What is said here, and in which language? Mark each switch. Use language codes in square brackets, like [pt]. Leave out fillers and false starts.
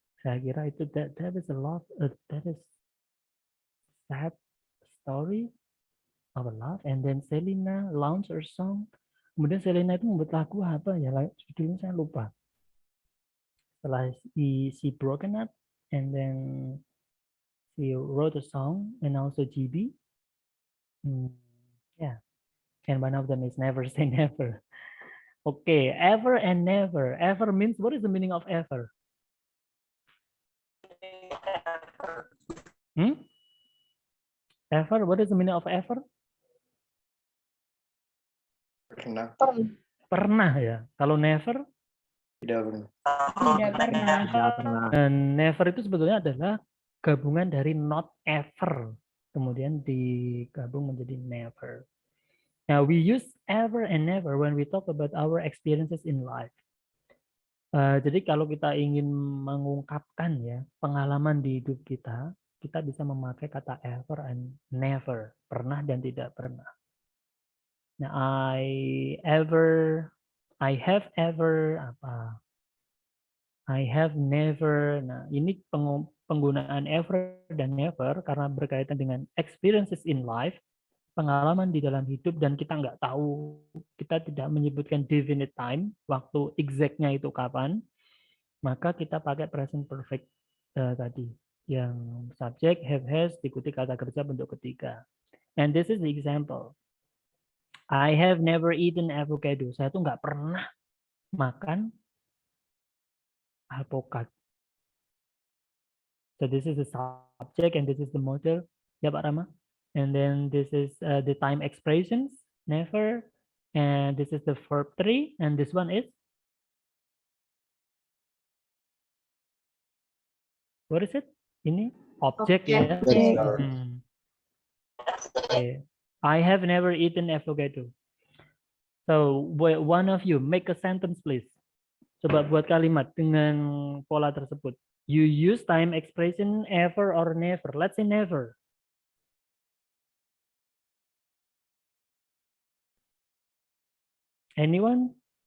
[id] Saya kira itu [en] that is a lot, that is sad story of love. And then Selena launched her song. [id] Kemudian Selena itu membuat lagu apa ya? Judulnya saya lupa. Setelah [en] she broken up, and then she wrote a song, and also GB. Yeah. And one of them is Never Say Never. Okay, ever and never. Ever means, what is the meaning of ever? Ever, what is the meaning of ever? [id] Pernah. Pernah ya. Kalau never? Tidak pernah. Tidak pernah. Dan never itu sebetulnya adalah gabungan dari not ever. Kemudian digabung menjadi never. [en] Now, we use ever and never when we talk about our experiences in life. [id] Jadi kalau kita ingin mengungkapkan ya pengalaman di hidup kita, kita bisa memakai kata ever and never, pernah dan tidak pernah. [en] Nah, I have ever apa? [id] I have never. Nah, ini penggunaan ever dan never karena berkaitan dengan [en] experiences in life, [id] pengalaman di dalam hidup, dan kita nggak tahu, kita tidak menyebutkan [en] definite time, [id] waktu exactnya itu kapan, maka kita pakai present perfect tadi, yang subjek have has diikuti kata kerja bentuk ketiga. [en] And this is the example. I have never eaten avocado. [id] Saya tuh nggak pernah makan alpukat. [en] So this is the subject and this is the model. Ya Pak Rama. And then this is the time expressions, never. And this is the verb 3. And this one is? What is it? [id] Ini object ya. [en] Yes, sir. Okay. I have never eaten avocado. So one of you make a sentence please. [id] Coba buat kalimat dengan pola tersebut. [en] You use time expression ever or never. Let's say never. Anyone?